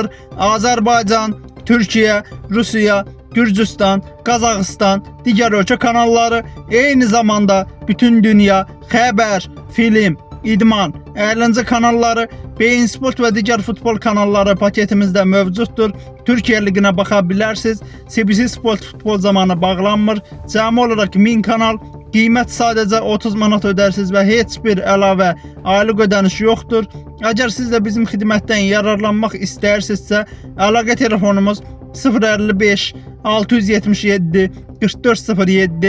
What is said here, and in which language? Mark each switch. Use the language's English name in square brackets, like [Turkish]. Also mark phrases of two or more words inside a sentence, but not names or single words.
[Turkish] Azerbaycan, Türkiye, Rusya, Gürcistan, Kazakistan, diğer [Azerbaijani] ölkə kanalları, eyni zamanda [Turkish] bütün dünya haber, film, idman, eğlence kanalları, Bein Sport ve diğer futbol kanalları paketimizde mevcuttur. Türkiye Ligi'ne bakabilirsiniz. [Azerbaijani] CBC Sport futbol zamanı bağlanmır. Cəmi olarak 1000 kanal. Qiymət sadəcə 30 manat ödərsiniz və heç bir əlavə aylıq ödəniş yoxdur. Əgər siz də bizim xidmətdən yararlanmaq istəyirsinizsə, əlaqə telefonumuz 055 677 4407.